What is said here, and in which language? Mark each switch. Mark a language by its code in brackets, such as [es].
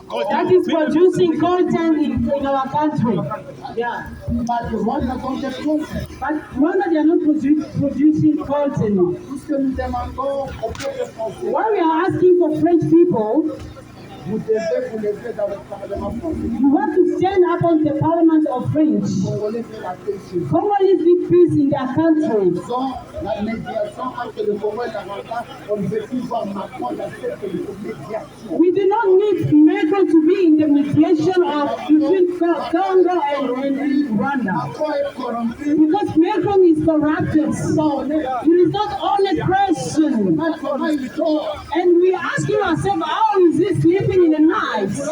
[en] That is producing content in our country. Yeah. But Rwanda don't get content. But Rwanda, they are not producing content. [fr] Tout ce que nous demandons au peuple français, [en] What we are asking for French people, [fr] vous devez vous lever dans le Parlement français. [en] you have to stand up on the Parliament of French. [fr] Congolais fait la paix chez eux. [en] Congolese need peace in their country. [fr] Sans la médiation entre le Congo et la Rwanda, on ne veut plus voir Macron d'accepter le médiation. [en] We do not need Macron to be in the mediation of between Congo and Rwanda. [fr] Macron est corrompu. [en] Because Macron is corrupted. He is not honest person. And we are asking ourselves, how is he sleeping in the night?